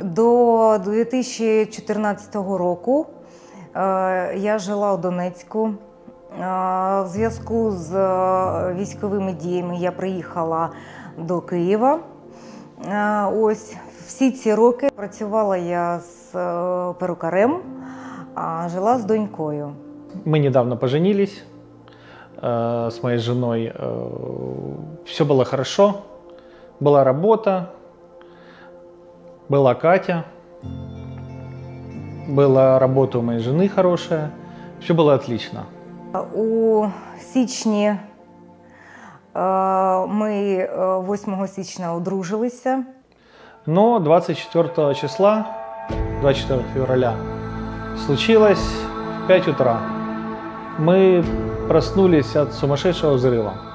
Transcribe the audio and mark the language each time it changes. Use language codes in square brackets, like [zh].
[uk] До 2014 року я жила у Донецьку. В зв'язку з військовими діями я приїхала до Києва. Ось всі ці роки працювала я з перукарем, а жила з донькою. [ru] Мы недавно поженились с моей женой. Все было хорошо. Была работа, была Катя, была работа у моей жены хорошая. Все было отлично. [uk] У січні ми 8 січня одружилися. [ru] Но 24 числа, 24 февраля, случилось в 5 утра. Мы проснулись от сумасшедшего взрыва.